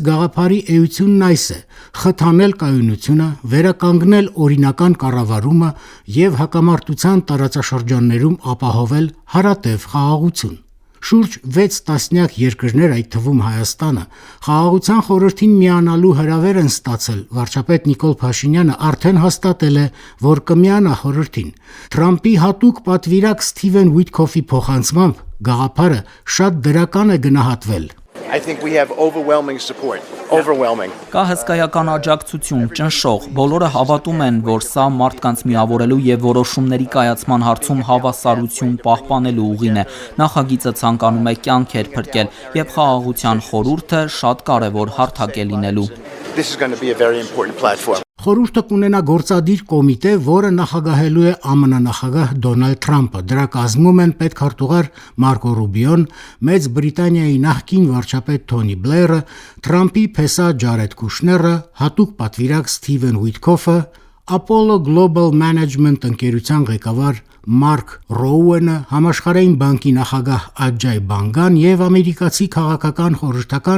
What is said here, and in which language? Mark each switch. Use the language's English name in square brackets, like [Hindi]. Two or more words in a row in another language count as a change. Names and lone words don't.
[Armenian] գաղափարի էությունն այս է՝ խթանել կայունությունը, վերականգնել օրինական կառավարումը եւ հակամարտության տարածաշրջաններում ապահովել հարատև խաղաղություն։ Շուրջ 6 տասնյակ երկրներ, այդ թվում Հայաստանը, խաղաղության խորհրդին միանալու հրավեր են ստացել։ Վարչապետ Նիկոլ Փաշինյանը արդեն հաստատել է, որ կմիանա խորհրդին։ Թրամփի հատուկ պատվիրակ Սթիվեն Ուիթքոֆի փոխանցմամբ գաղափարը շատ դրական է գնահատվել։ [English] I think we have overwhelming support. Overwhelming. [Armenian] Կա հսկայական աջակցություն, ճնշող, բոլորը հավատում են, որ սա մարդկանց միավորելու եւ որոշումների կայացման հարցում հավասարություն պահպանելու ուղին է։ Նախագիծը ցանկանում է կյանքեր փրկել եւ խաղաղության խորհուրդը շատ կարեւոր հարթակ է լինելու։ [English] This is going to be a very important platform. [Armenian] Խորհուրդը կունենա գործադիր կոմիտե, որը նախագահելու է ԱՄՆ նախագահ Դոնալդ Թրամփը։ Դրա կազմում են պետքարտուղար Մարկո Ռուբիոն, Մեծ Բրիտանիայի նախկին վարչապետ Թոնի Բլերը, Թրամփի փեսա Ջարեդ Կուշները, հատուկ պատվիրակ Սթիվեն Ուիթքոֆը, Apollo Global Management ընկերության ղեկավար Մարկ Ռոուենը, Համաշխարհային բանկի նախագահ Աջայ Բանգան եւ ամերիկացի քաղաքական խորհրդական